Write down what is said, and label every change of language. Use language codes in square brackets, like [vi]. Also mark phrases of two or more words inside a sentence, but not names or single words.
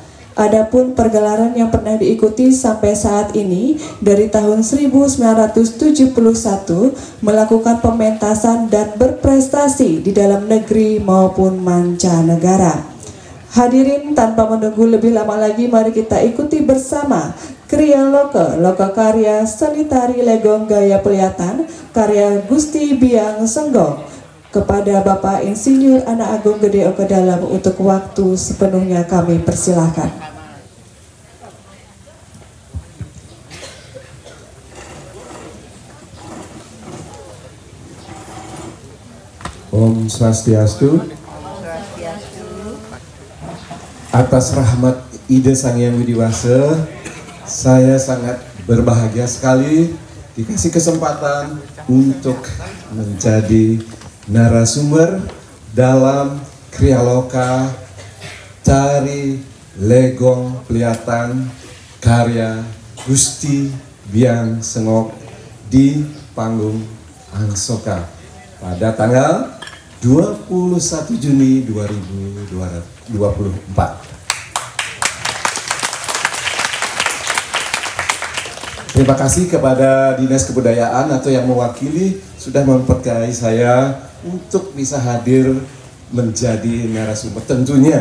[id] Adapun pergelaran yang pernah diikuti sampai saat ini dari tahun 1971 melakukan pementasan dan berprestasi di dalam negeri maupun mancanegara. Hadirin, tanpa menunggu lebih lama lagi, mari kita ikuti bersama kriya loka, loka karya seni tari legong gaya pelihatan karya Gusti Biang Senggok kepada Bapak Insinyur Anak Agung Gede Oke Dalam. Untuk waktu sepenuhnya kami persilahkan. [ban] Om Swastiastu. [id] Atas rahmat Ida Sang Hyang Widiwasa, saya sangat berbahagia sekali dikasih kesempatan untuk menjadi narasumber dalam kriya loka tari legong pelihatan karya Gusti Biang Sengok di panggung Angsoka pada tanggal 21 Juni 2024. Terima kasih kepada Dinas Kebudayaan atau yang mewakili sudah mempercayai saya untuk bisa hadir menjadi narasumber.